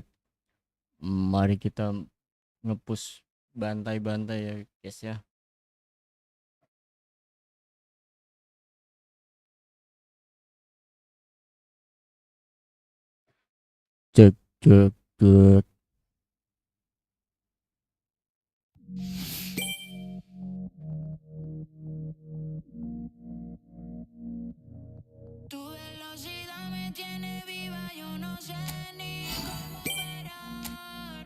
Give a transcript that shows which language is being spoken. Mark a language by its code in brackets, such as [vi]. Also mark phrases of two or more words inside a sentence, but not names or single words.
[id] Mari kita ngepush bantai-bantai ya guys ya. Cek cek cek. [es] Tu velocidad me tiene viva, yo no sé ni cómo parar.